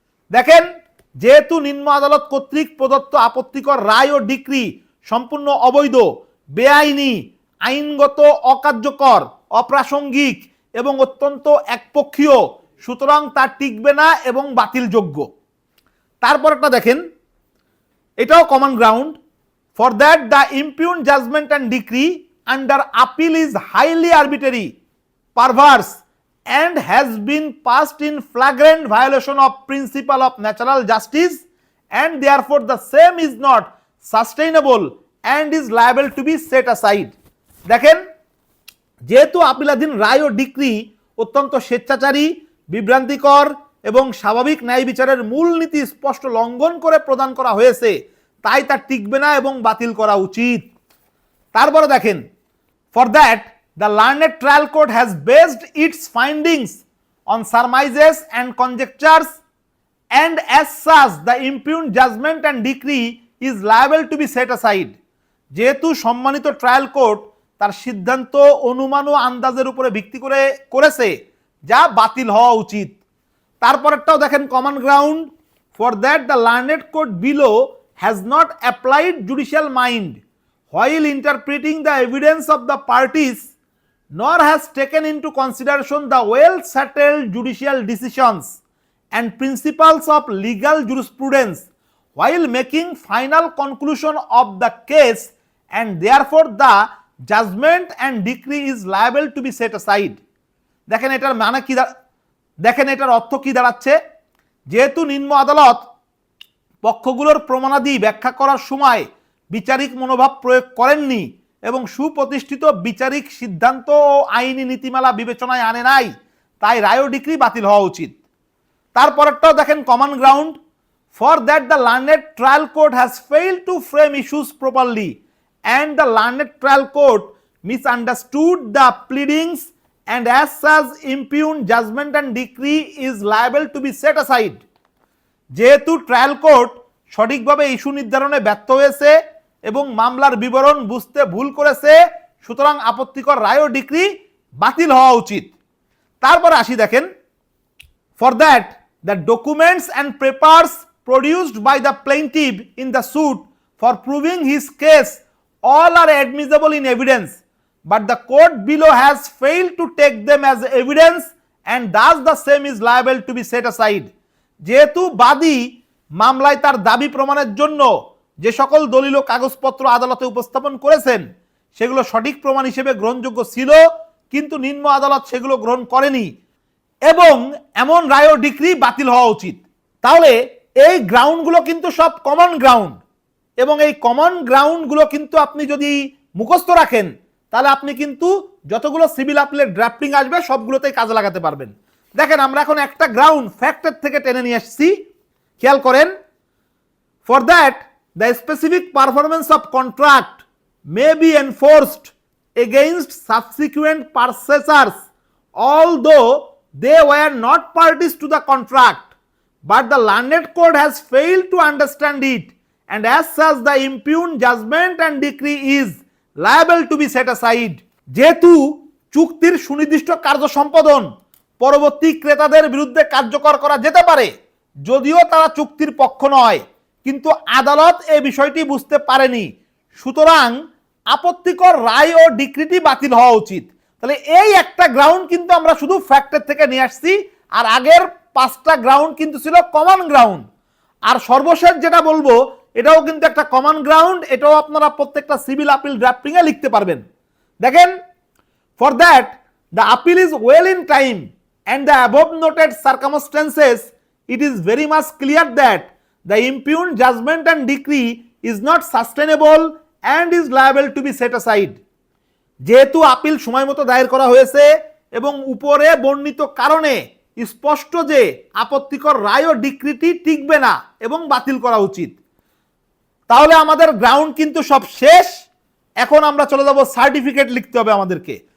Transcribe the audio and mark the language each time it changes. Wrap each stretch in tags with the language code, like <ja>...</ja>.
<bn>দেখেন যেহেতু নিম্ন আদালত কর্তৃক প্রদত্ত আপত্তিকর রায় ও ডিক্রি সম্পূর্ণ অবৈধ, বেআইনি, আইনগত অকার্যকর, অপ্রাসঙ্গিক এবং অত্যন্ত একপক্ষীয়, সুতরাং তা টিকবে না এবং বাতিলযোগ্য। তারপরটা দেখেন এটাও</bn> <en>Common ground, for that the impugned judgment and decree under appeal is highly arbitrary, perverse and has been passed in flagrant violation of principle of natural justice, and therefore the same is not sustainable and is liable to be set aside.</en> <bn>দেখেন যেহেতু আপিলাধীন রায় ও decree অত্যন্ত স্বেচ্ছাচারী, বিভ্রান্তিকর এবং স্বাভাবিক ন্যায় বিচারের মূলনীতি স্পষ্ট লঙ্ঘন করে প্রদান করা হয়েছে, তাই তা টিকবে না এবং বাতিল করা উচিত। তারপরে দেখেন</bn> <en>For that the learned trial court has based its findings on surmises and conjectures, and as such the impugned judgment and decree is liable to be set aside.</en> <bn>যেহেতু সম্মানিত ট্রায়াল কোর্ট তার সিদ্ধান্ত অনুমান ও আন্দাজের উপরে ভিত্তি করে করেছে, যা বাতিল হওয়া উচিত। তারপরেরটাও দেখেন</bn> <en>Common ground, for that the learned court below has not applied judicial mind while interpreting the evidence of the parties, nor has taken into consideration the well-settled judicial decisions and principles of legal jurisprudence while making final conclusion of the case, and therefore the judgment and decree is liable to be set aside.</en> <bn>দেখেন এটার মানে কি, দেখেন এটার অর্থ কি দাঁড়াচ্ছে, যেহেতু নিম্ন আদালত পক্ষগুলোর প্রমাণাদি ব্যাখ্যা করার সময় বিচারিক মনোভাব প্রয়োগ করেননি এবং সুপ্রতিষ্ঠিত বিচারিক সিদ্ধান্ত ও আইনি নীতিমালা বিবেচনায় আনে নাই, তাই রায় ও ডিক্রি বাতিল হওয়া উচিত। তারপরেরটাও দেখেন</bn> <en>Common ground, for that the learned trial court has failed to frame issues properly and the learned trial court misunderstood the pleadings and as such impugned judgment and decree is liable to be set aside.</en> <bn>যেহেতু trial court সঠিকভাবে issue নির্ধারণে ব্যর্থ হয়েছে এবং মামলার বিবরণ বুঝতে ভুল করেছে, সুতরাং আপত্তিকর রায় ও ডিক্রি বাতিল হওয়া উচিত। তারপরে আসি দেখেন,</bn> <en>for that the documents and papers produced by the plaintiff in the suit for proving his case all are admissible in evidence, but the court below has failed to take them as evidence and thus the same is liable to be set aside.</en> <bn>যেহেতু বাদী মামলায় তার দাবি প্রমাণের জন্য যে সকল দলিল ও কাগজপত্র আদালতে উপস্থাপন করেছেন সেগুলো সঠিক প্রমাণ হিসেবে গ্রহণযোগ্য ছিল, কিন্তু নিম্ন আদালত সেগুলো গ্রহণ করেনি এবং এমন রায় ও ডিক্রি বাতিল হওয়া উচিত। তাহলে এই গ্রাউন্ডগুলো কিন্তু সব কমন গ্রাউন্ড এবং এই কমন গ্রাউন্ডগুলো কিন্তু আপনি যদি মুখস্থ রাখেন তাহলে আপনি কিন্তু যতগুলো সিভিল আপিলের ড্রাফটিং আসবে সবগুলোতেই কাজে লাগাতে পারবেন। দেখেন আমরা এখন একটা গ্রাউন্ড ফ্যাক্টের থেকে টেনে নিয়ে আসছি, খেয়াল করেন।</bn> <en>For that the specific performance of contract may be enforced against subsequent purchasers although they were not parties to the contract, but the learned court has failed to understand it, and as such the impugned judgment and decree is liable to be set aside.</en> <bn>যেহেতু চুক্তির সুনির্দিষ্ট কার্য সম্পাদন পরবর্তী ক্রেতাদের বিরুদ্ধে কার্যকর করা যেতে পারে যদিও তারা চুক্তির পক্ষ নয়, কিন্তু আদালত এই বিষয়টি বুঝতে পারেনি, সুতরাং আপত্তিকর রায় ও ডিক্রিটি বাতিল হওয়া উচিত। তাহলে এই একটা গ্রাউন্ড কিন্তু আমরা শুধু ফ্যাক্টের থেকে নিয়ে আসছি, আর আগের 5টা গ্রাউন্ড কিন্তু ছিল কমন গ্রাউন্ড। আর সর্বশেষ যেটা বলবো এটাও কিন্তু একটা কমন গ্রাউন্ড, এটাও আপনারা প্রত্যেকটা সিভিল আপিল ড্রাফটিং এ লিখতে পারবেন।</bn> <en>দেখেন, for that the appeal is well in time and the above noted circumstances it is very much clear that the impugned judgment and decree is not sustainable and is liable to be set aside.</en> <bn>যেহেতু appeal সময় মতো দায়ের করা হয়েছে এবং উপরে বর্ণিত কারণে স্পষ্ট যে আপত্তিকর রায় ও ডিক্রিটি টিকবে না এবং বাতিল করা উচিত। তাহলে আমাদের গ্রাউন্ড কিন্তু সব শেষ। এখন আমরা চলে যাব সার্টিফিকেট লিখতে হবে আমাদেরকে।</bn>